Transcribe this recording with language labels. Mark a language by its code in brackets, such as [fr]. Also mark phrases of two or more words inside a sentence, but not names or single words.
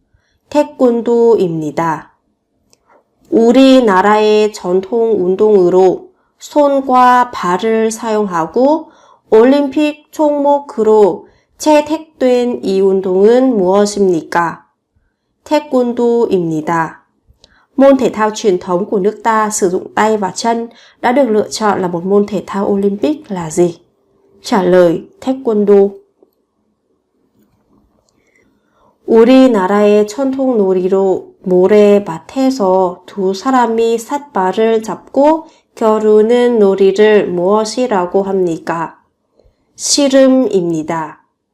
[ko] 태권도입니다. 우리나라의 전통 운동으로 손과 발을 사용하고 올림픽 종목으로 채택된 이 운동은 무엇입니까? Taekwondo-입니다. [vi] Môn thể thao truyền thống của nước ta sử dụng tay và chân đã được lựa chọn là một môn thể thao Olympic là gì? trả lời Taekwondo. [ko] 우리나라의 전통 놀이로 모래밭에서 두 사람이 삿발을 잡고 겨루는 놀이를 무엇이라고 합니까? 씨름입니다.